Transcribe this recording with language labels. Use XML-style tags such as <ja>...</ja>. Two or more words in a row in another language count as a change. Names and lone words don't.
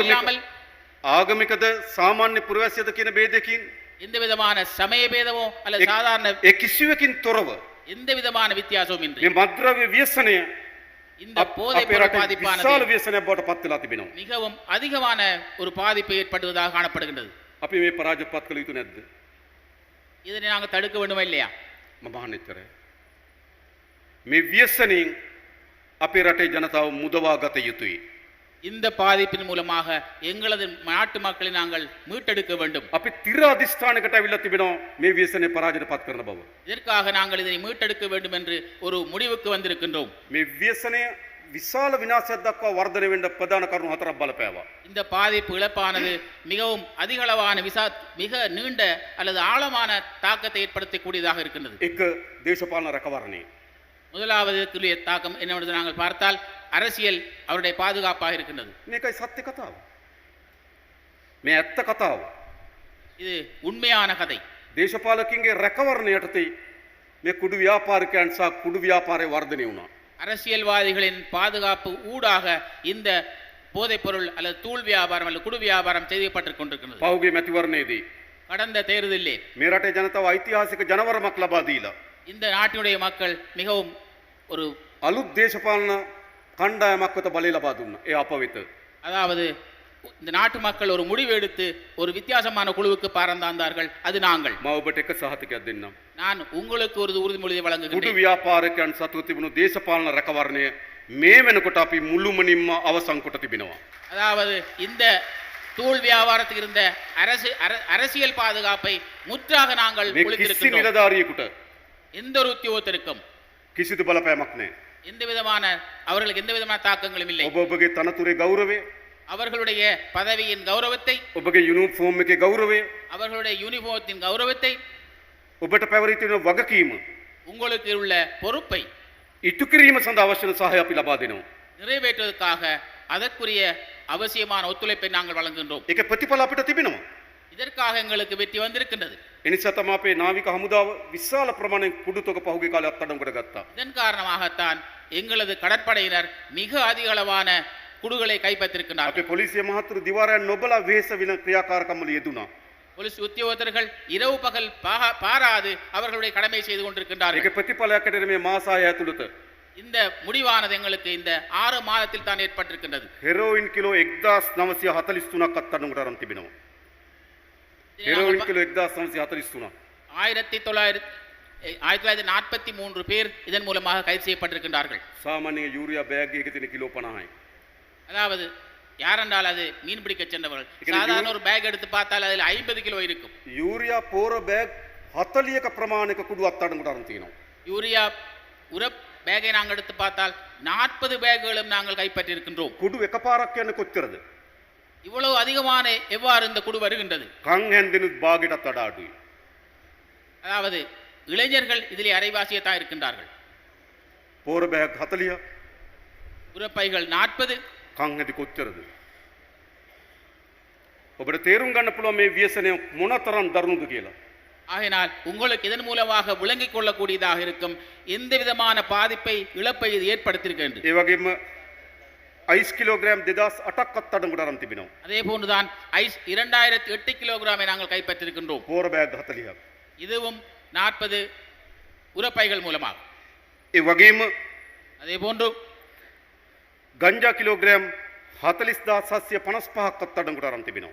<ta>இல்லாமல்,</ta> <si>ආගමිකද සාමාන්‍ය පුරවැසියද කියන ભેදකින්,</si> <ta>எந்த விதமான சமய பேதமோ அல்லது சாதாரண</ta> <si>ඒ කිසිවකින් තොරව</si> <ta>எந்த விதமான வித்தியாசமும் இன்றி</ta> <si>මේ මද්ද්‍රව්‍ය ව්‍යසනය</si> <ta>இந்த போதை</ta> <si>අපේ</si> <ta>பொருள்</ta> <si>රටේ</si> <ta>பாதிப்பானது</ta> <si>විශාල ව්‍යසනයක් බවට පත් වෙලා තිබෙනවා.</si> <ta>மிகவும் அதிகமான ஒரு பாதிப்பை ஏற்படுவதாக காணப்படுகின்றது.</ta> <si>අපි මේ පරාජය පත් කළ යුතු නැද්ද?</si> <ta>இதனை நாங்கள் தடுக்க வேண்டுமா இல்லையா?</ta> <si>මම අහන්නේ එච්චරයි. මේ ව්‍යසනයෙන් අපේ රටේ ජනතාව මුදවා ගත යුතුයි.</si> <ta>இந்த பாதிப்பின் மூலமாக எங்களது நாட்டு மக்களை நாங்கள் மீட்டெடுக்க வேண்டும்.</ta> <si>අපි තිර අධිෂ්ඨානයකට අවිල්ලා තිබෙනවා මේ ව්‍යසනය පරාජයට පත් කරන බව.</si> <ta>இதற்காக நாங்கள் இதனை மீட்டெடுக்க வேண்டும் என்று ஒரு முடிவுக்கு வந்திருக்கின்றோம்.</ta> <si>මේ ව්‍යසනය විශාල විනාශයක් දක්වා වර්ධනය වෙන්න ප්‍රධාන කරුණු හතරක් බලපෑවා.</si> <ta>இந்த பாதிப்பு இழப்பானது மிகவும் அதிகளவான மிக நீண்ட அல்லது ஆழமான தாக்கத்தை ஏற்படுத்தக்கூடியதாக இருக்கின்றது.</ta> <si>එක දේශපාලන රැකවරණය.</si> <ta>முதலாவது தாக்கம் என்னவென்று நாங்கள் பார்த்தால் அரசியல் அவருடைய பாதுகாப்பாக இருக்கின்றது.</ta> <si>මේකයි සත්‍ය කතාව. මේ ඇත්ත කතාව.</si> <ta>இது உண்மையான கதை.</ta> <si>දේශපාලකින්ගේ රැකවරණය යටතේ මේ කුඩු ව්‍යාපාරිකයන් සහ කුඩු ව්‍යාපාරය වර්ධනය වුණා.</si> <ta>அரசியல்வாதிகளின் பாதுகாப்பு ஊடாக இந்த போதைப்பொருள் அல்லது தூள் வியாபாரம் அல்லது குடு வியாபாரம் செய்யப்பட்டுக் கொண்டிருக்கிறது.</ta> <si>පහුගිය මැතිවරණයේදී</si> <ta>கடந்த தேர்தலிலே</ta> <si>මේ රටේ ජනතාව ඓතිහාසික ජනවරමක් ලබා දීලා</si> <ta>இந்த நாட்டினுடைய மக்கள் மிகவும் ஒரு</ta> <si>අලුත් දේශපාලන කණ්ඩායමක් වෙත බලය ලබා දුන්නා. ඒ අප වෙත.</si> <ta>அதாவது இந்த நாட்டு மக்கள் ஒரு முடிவு எடுத்து ஒரு வித்தியாசமான குழுவுக்கு பறந்தார்கள். அது நாங்கள்.</ta> <si>මම ඔබට එක සහතිකයක් දෙන්නම්.</si> <ta>நான் உங்களுக்கு ஒரு உறுதிமொழியை</ta> <si>කුඩු</si> <ta>வழங்குகின்றேன்.</ta> <si>ව්‍යාපාරිකයන් සතුව තිබුණු දේශපාලන රැකවරණය මේ වෙනකොට අපි මුළුමනින්ම අවසන් කොට තිබෙනවා.</si> <ta>அதாவது இந்த தூள் வியாபாரத்தில் இருந்த அரசியல் பாதுகாப்பை முற்றாக நாங்கள்</ta> <si>මේ කිසි</si> <ta>ஒழித்திருக்கின்றோம்.</ta> <si>නිලධාරියෙකුට</si> <ta>எந்த ஒரு உத்தியோகத்திற்கும்</ta> <si>කිසිදු බලපෑමක් නැහැ.</si> <ta>எந்த விதமான அவர்களுக்கு எந்த விதமான தாக்கங்களும் இல்லை.</ta> <si>ඔබ ඔබගේ තනතුරේ ගෞරවය,</si> <ta>அவர்களுடைய பதவியின் கௌரவத்தை,</ta> <si>ඔබගේ යුනිෆෝම් එකේ ගෞරවය,</si> <ta>அவர்களுடைய யூனிஃபார்த்தின் கௌரவத்தை,</ta> <si>ඔබට පැවරී තියෙන වගකීම</si> <ta>உங்களுக்கு உள்ள பொறுப்பை</ta> <si>ඉටු කිරීම සඳහා අවශ්‍ය වන සහාය අපි ලබා දෙනවා.</si> <ta>நிறைவேற்றுவதற்காக அதற்குரிய அவசியமான ஒத்துழைப்பை நாங்கள் வழங்குகின்றோம்.</ta> <si>ඒක ප්‍රතිඵල අපිට තිබෙනවා.</si> <ta>இதற்காக எங்களுக்கு வெற்றி வந்திருக்கின்றது.</ta> <si>එනිසා තමයි අපේ නාවික හමුදාව විශාල ප්‍රමාණයෙන් කුඩු තොග පහුගිය කාලේ අත්අඩංගුවට ගත්තා.</si> <ta>இதன் காரணமாகத்தான் எங்களது கடற்படையினர் மிக அதிக அளவான குடுகளை</ta> <si>අපේ</si> <ta>கைப்பற்றிருக்கின்றார்கள்.</ta> <si>පොලිසිය මහතුරු දිවාරයන් නොබලා වෙහෙස වෙන ක්‍රියාකාරකම් වල යෙදුණා.</si> <ta>போலீஸ் உத்தியோகத்தர்கள் இரவு பகல் பாராது அவர்களுடைய கடமை செய்து கொண்டிருக்கின்றார்கள்.</ta> <si>ඒක ප්‍රතිඵලයක් ඇටියට මේ මාස 6 ඇතුළත</si> <ta>இந்த முடிவானது எங்களுக்கு இந்த 6 மாதத்தில் தான் ஏற்பட்டிருக்கின்றது.</ta> <si>හෙරෝයින් කිලෝ 1943ක් අත්අඩංගුවට අරන් තිබෙනවා. හෙරෝයින් කිලෝ 1943.</si> <ta>1943 பேர் இதன் மூலமாக கைது செய்யப்பட்டிருக்கின்றார்கள்.</ta> <si>සාමාන්‍ය යූරියා බෑග් එකක තියෙන කිලෝ 50යි.</si> <ta>அதாவது யாரென்றால் அது மீன் பிடிக்க சென்றவர்கள். இது சாதாரண ஒரு பேக் எடுத்து பார்த்தால் அதில் 50 கிலோ இருக்கும்.</ta> <si>යූරියා පෝර බෑග් 40ක ප්‍රමාණයක කුඩු අත්අඩංගුවට අරන් තියෙනවා.</si> <ta>யூரியா உரப் பேக்கை நாங்கள் எடுத்து பார்த்தால் 40 பேக்குகளும் நாங்கள் கைப்பற்றி இருக்கின்றோம்.</ta> <si>කුඩු එකපාරක් කියන්නේ කොච්චරද?</si> <ta>இவ்வளவு அதிகமான எவ்வாறு இந்த குடு வருகின்றது?</ta> <si>කන් හැන්දෙනුත් භාගයටත් වඩා අඩුයි.</si> <ta>அதாவது இளைஞர்கள் இதிலே அரைவாசியை தான் இருக்கின்றார்கள்.</ta> <si>පෝර බෑග් 40,</si> <ta>உரப்பைகள் 40.</ta> <si>කන් හැදි කොච්චරද? ඔබට තේරුම් ගන්න පුළුවන් මේ ව්‍යසනය මොනතරම් දරුණුද කියලා.</si> <ta>ஆகையினால் உங்களுக்கு இதன் மூலமாக விளங்கிக் கொள்ளக்கூடியதாக இருக்கும் எந்த விதமான பாதிப்பை இழப்பை இது ஏற்படுத்தியிருக்கின்றது.</ta> <si>ඒ වගේම අයිස් කිලෝග්‍රෑම් 2008ක් අත්අඩංගුවට අරන් තිබෙනවා.</si> <ta>அதே போன்றுதான் ஐஸ் 2008 கிலோகிராமை நாங்கள் கைப்பற்றிருக்கின்றோம்.</ta> <si>පෝර බෑග් 40ක්.</si> <ta>இதுவும் 40 உரப்பைகள் மூலமாக.</ta> <si>ඒ වගේම</si> <ta>அதே போன்று</ta> <si>ගංජා කිලෝග්‍රෑම් 40755ක් අත්අඩංගුවට අරන් තිබෙනවා.</si>